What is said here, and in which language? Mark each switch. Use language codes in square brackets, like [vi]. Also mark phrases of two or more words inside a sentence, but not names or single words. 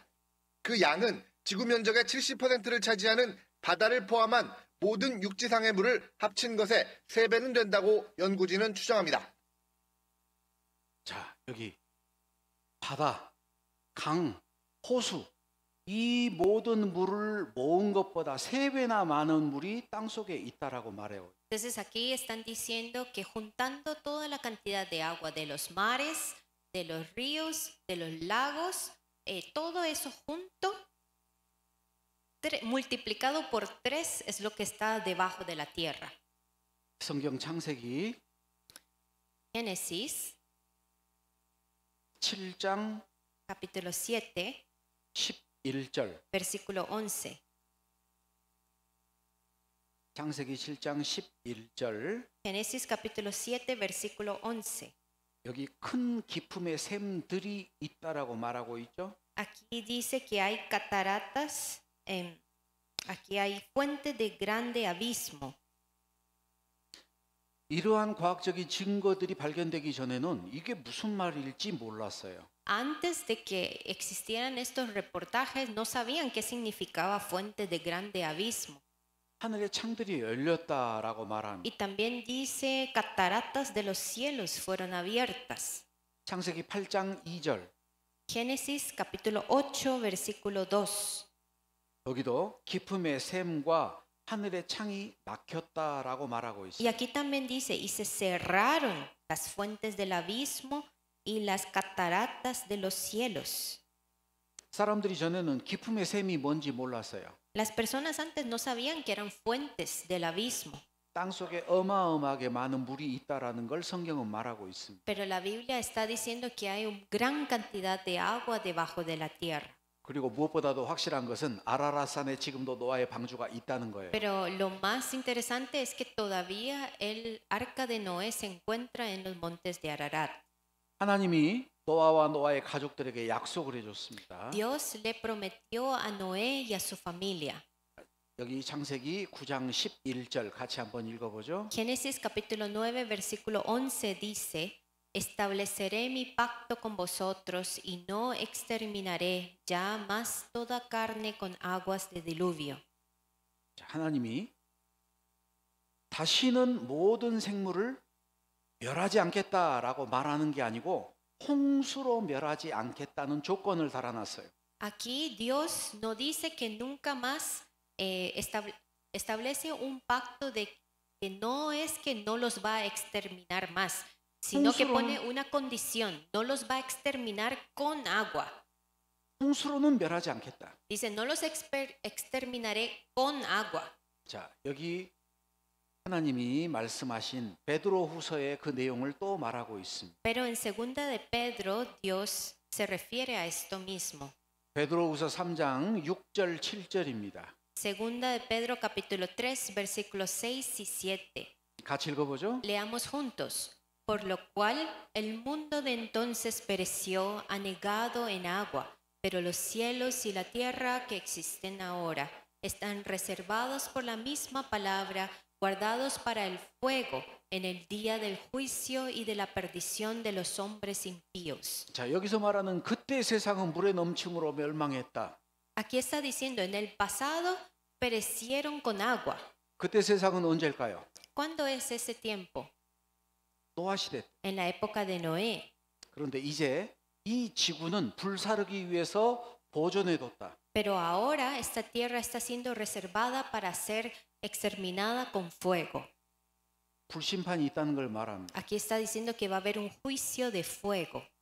[ko] 그 양은 지구 면적의 70%를 차지하는 바다를 포함한 모든 육지상의 물을 합친 것의 3배는 된다고 연구진은 추정합니다. 자, 여기 바다, 강, 호수 이 모든 물을 모은 것보다 3배나 많은 물이 땅속에 있다라고 말해요. [es] Entonces aquí están diciendo que juntando toda la cantidad de agua de los mares, de los ríos, de los lagos, todo eso junto, multiplicado por 3 es lo que está debajo de la tierra. [ko] 성경 창세기 [es] Génesis, [ko] 7장 [es] capítulo 7, [ko] 11절. [es] versículo 11. [ko] 창세기 7장 11절. [es] Génesis capítulo 7, versículo 11. [ko] 여기 큰 기품의 샘들이 있다라고 말하고 있죠. [es] Aquí dice que hay cataratas, aquí hay fuente de grande abismo. [ko] 이러한 과학적인 증거들이 발견되기 전에는 이게 무슨 말일지 몰랐어요. [es] Antes de que existieran estos reportajes, no sabían qué significaba fuente de grande abismo. [ko] 하늘의 창들이 열렸다라고 말합니다. [es] Y también dice, cataratas de los cielos fueron abiertas. [ko] 창세기 8장 2절. [es] Génesis capítulo 8, versículo 2. [ko] 여기도 기품의 샘과 하늘의 창이 막혔다라고 말하고 [es] Y [ko] 있습니다. [es] aquí también dice, y se cerraron las fuentes del abismo y las cataratas de los cielos. [ko] 사람들이 전에는 기품의 샘이 뭔지 몰랐어요. [es] Las personas antes no sabían que eran fuentes del abismo, [ko] 땅 속에 어마어마하게 많은 물이 있다라는 걸 성경은 말하고 있습니다. [es] pero la Biblia está diciendo que hay una gran cantidad de agua debajo de la tierra. [ko] 그리고 무엇보다도 확실한 것은 아라랏산에 지금도 노아의 방주가 있다는 거예요. [es] Pero lo más interesante es que todavía el arca de Noé se encuentra en los montes de Ararat. [ko] 하나님이 노아와 노아의 가족들에게 약속을 해줬습니다. [es] Dios le prometió a Noé y a su familia. [ko] 여기 창세기 9장 11절 같이 한번 읽어보죠. [es] Génesis capítulo 9, versículo 11 dice, estableceré mi pacto con vosotros y no exterminaré ya más toda carne con aguas de diluvio. [ko] 하나님이 다시는 모든 생물을 멸하지 않겠다라고 말하는 게 아니고 홍수로 멸하지 않겠다는 조건을 달아놨어요. [es] Aquí Dios no dice que nunca más establece un pacto de que no es que no los va a exterminar más, sino que pone una condición, no los va a exterminar con agua. [ko] 홍수로는 멸하지 않겠다. [es] Dice, no los exterminaré con agua. [ko] 자, 여기 하나님이 말씀하신 베드로후서의 그 내용을 또 말하고 있습니다. [es] Pero en segunda de Pedro, Dios se refiere a esto mismo. [ko] 베드로후서 3장 6절 7절입니다. [es] Segunda de Pedro capítulo 3 versículos 6 y 7. [ko] 같이 읽어보죠. [es] Leamos juntos. Por lo cual el mundo de entonces pereció anegado en agua, pero los cielos y la tierra que existen ahora están reservados por la misma palabra, guardados para el fuego en el día del juicio y de la perdición de los hombres impíos. [ko] 자, 여기서 말하는 그때 세상은 물의 넘침으로 멸망했다. [es] Aquí está diciendo, en el pasado perecieron con agua. [ko] 그때 세상은 언제일까요? [es] ¿Cuándo es ese tiempo? [ko] 노아 시대. [es] En la época de Noé. [ko] 그런데 이제 이 지구는 불사르기 위해서 보존해뒀다. [es] Pero ahora esta tierra está siendo reservada para ser exterminada con fuego. [ko] 불심판이 있다는 걸 말합니다. [es] Aquí está diciendo que va a haber un juicio de fuego.